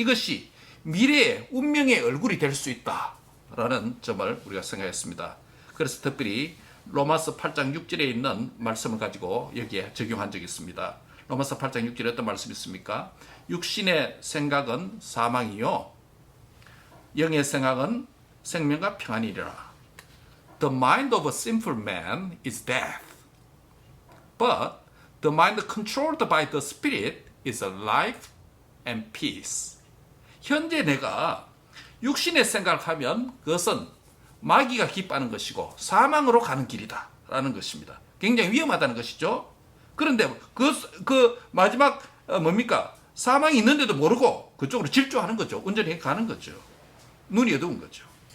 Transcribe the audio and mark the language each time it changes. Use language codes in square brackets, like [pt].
[ko] 이것이 미래의 운명의 얼굴이 될 수 있다라는 점을 우리가 생각했습니다. 그래서 특별히 로마서 8장 6절에 있는 말씀을 가지고 여기에 적용한 적이 있습니다. 로마서 8장 6절에 어떤 말씀이 있습니까? 육신의 생각은 사망이요 영의 생각은 생명과 평안이리라. [en] The mind of a sinful man is death, but the mind controlled by the spirit is life and peace. [ko] 현재 내가 육신의 생각을 하면 그것은 마귀가 기뻐하는 것이고 사망으로 가는 길이다 라는 것입니다. 굉장히 위험하다는 것이죠. 그런데 그 마지막 뭡니까? 사망이 있는데도 모르고 그쪽으로 질주하는 거죠. 운전해 가는 거죠. 눈이 어두운 거죠.